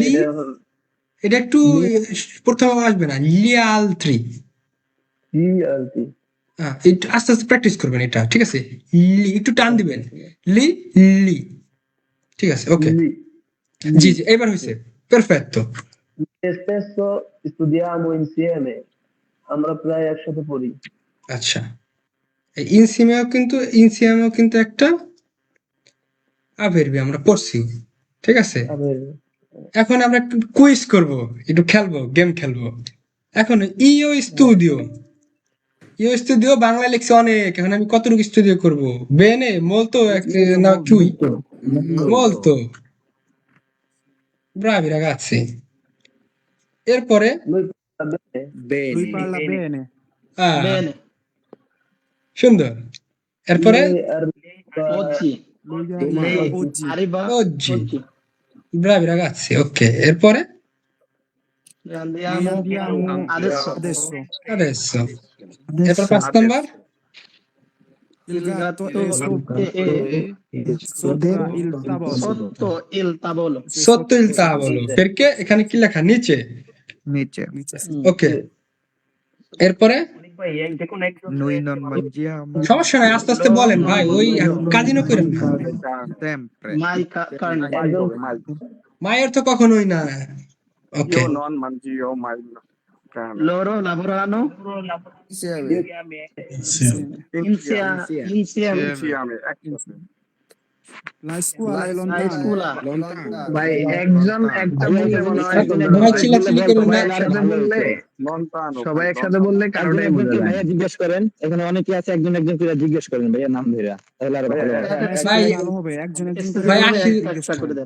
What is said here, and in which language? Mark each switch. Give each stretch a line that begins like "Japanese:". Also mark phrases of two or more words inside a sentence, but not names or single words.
Bangla: লি, এটা একটু প্রথমে আসবে না, লিয়ালত্রি। একটু আস্তে আস্তে প্র্যাকটিস করবেন এটা, ঠিক আছে? লি, একটু টান দিবেন, লি, লি, ঠিক আছে? ওকে। জি জি, এবার হয়েছে, পারফেক্টো।
Italian: Spesso studiamo insieme.
Bangla: আমরা প্রায় একসাথে পড়ি। আচ্ছা, ইনসিয়ামেও কিন্তু একটা আভেরবি আমরা পড়ছি, ঠিক আছে।
Italian: Avere.
Bangla: এখন আমরা একটু কুইজ করব, একটু খেলবো, গেম খেলবো। এখন
Italian: io studio
Bangla: বাংলা লিখছে অনেক, এখন আমি কতটুকু স্টুডিও করব?
Italian: বেনে molto না চুই molto bravi ragazzi।
Bangla: এরপরে
Italian: Lui parla bene. Lui parla bene. আহ, Bene.
Bangla: সুন্দর। এরপরে
Italian: Lei arriva Oggi. Lui Lei arriva oggi. arriva oggi oggi. bravi ragazzi, ok। এরপরে Noi andiamo adesso.
Bangla: adesso এরপর 5 নাম্বার
Italian: Il gatto è Sotto il tavolo. sotto il tavolo. sotto il tavolo, perché
Bangla: এখানে কি লেখা? নিচে। নিচে ওকে, এরপরে অনেক ভাই যে কোনো একজন
Italian: Noi non mangiamo
Bangla: সমস্যা নাই, আস্তে আস্তে বলেন ভাই, ওই কাজিনো করেন না।
Italian: sempre Mai carne.
Bangla: মায়ের তো কখনোই না। ওকে,
Italian: Io non mangio mai carne. Loro lavorano insieme insieme. Insieme, ecco. La scuola è La lontana. scuola.
Bangla: ভাই একজন একটা বললে মনে হয় ভাই চিল্লাচিল্লি করেন না। একসাথে বললে
Italian: Lontano.
Bangla: সবাই একসাথে বললে কারণে বোঝা যায়। ভাইয়া জিজ্ঞেস করেন, এখানে অনেকে আছে, একজন একজন করে জিজ্ঞেস করেন ভাইয়া নাম ধরে, তাহলে আরো ভালো হবে। ভাই ভালো হবে একজন একজন করে ভাই
Italian: Studio
Bangla: 80 একটা করে দেন।